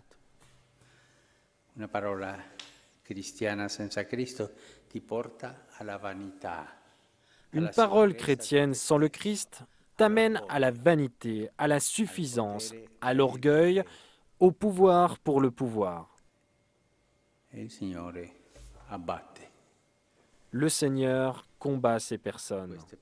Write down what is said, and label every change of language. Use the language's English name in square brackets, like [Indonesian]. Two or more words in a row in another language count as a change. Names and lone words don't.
[Italian] Una parola cristiana senza Cristo ti porta alla vanità. [French] Une parole chrétienne sans le Christ t'amène à la vanité, à la suffisance, à l'orgueil, au pouvoir pour le pouvoir. Le Seigneur combat ces personnes.